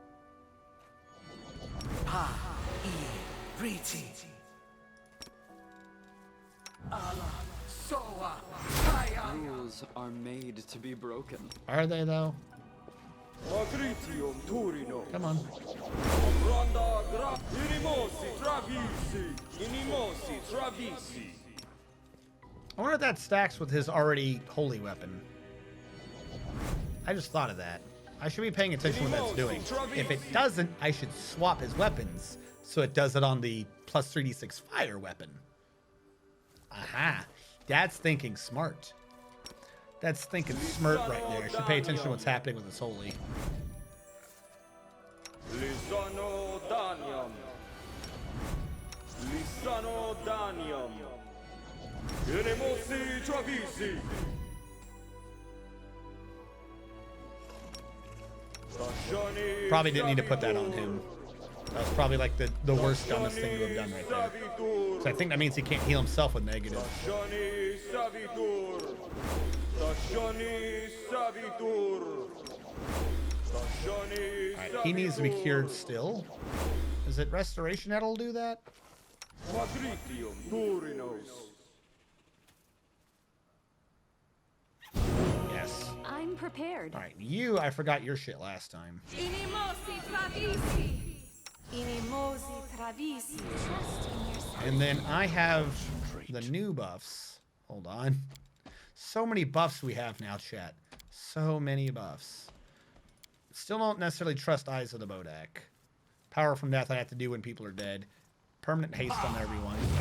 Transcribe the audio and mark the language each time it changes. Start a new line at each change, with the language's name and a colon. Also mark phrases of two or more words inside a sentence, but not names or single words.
English: Rules are made to be broken. Are they, though? Quadritium Turino. Come on. Ronda gra. Inimosi travisi. Inimosi travisi. I wonder if that stacks with his already holy weapon. I just thought of that. I should be paying attention to what that's doing. If it doesn't, I should swap his weapons so it does it on the plus 3d6 fire weapon. Aha. That's thinking smart. That's thinking smart right there. I should pay attention to what's happening with his holy. Lisano Danium. Lisano Danium. Inimosi travisi. Probably didn't need to put that on him. That was probably like the worst, dumbest thing to have done right there. So I think that means he can't heal himself with negative. Alright, he needs to be cured still. Is it restoration that'll do that? Quadritium Turinos. Yes. I'm prepared. Alright, you, I forgot your shit last time. Inimosi travisi. Inimosi travisi. And then I have the new buffs. Hold on. So many buffs we have now, chat. So many buffs. Still don't necessarily trust Eyes of the Bodak. Power from Death I have to do when people are dead. Permanent haste on everyone.